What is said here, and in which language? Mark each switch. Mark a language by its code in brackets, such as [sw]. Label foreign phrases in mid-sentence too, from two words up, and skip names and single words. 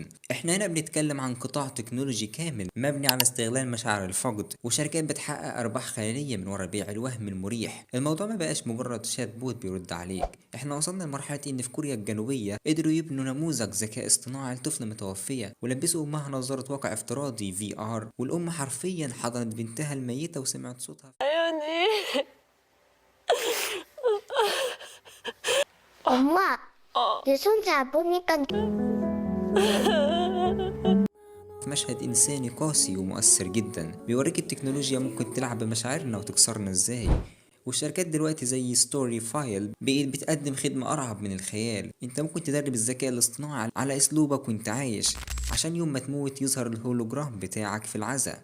[ar] احنا هنا بنتكلم عن قطاع تكنولوجي كامل مبني على استغلال مشاعر الفقد، وشركات بتحقق ارباح خيالية من وراء بيع الوهم المريح. الموضوع ما بقاش مجرد شات بوت بيرد عليك، احنا وصلنا لمرحلة ان في كوريا الجنوبية قدروا يبنوا نموذج ذكاء اصطناعي لطفل متوفية ولبسوا امها نظارة واقع افتراضي VR، والام حرفيا حضنت بنتها الميتة وسمعت صوتها [ko] 아연이. 엄마, 어. 내 손 잡으니까 [ar] في مشهد إنساني قاسي ومؤثر جدا بيوريك التكنولوجيا ممكن تلعب بمشاعرنا وتكسرنا إزاي. والشركات دلوقتي زي ستوري فايل بقت بتقدم خدمة أرعب من الخيال، انت ممكن تدرب الذكاء الاصطناعي على أسلوبك وانت عايش، عشان يوم ما تموت يظهر الهولوجرام بتاعك في العزاء.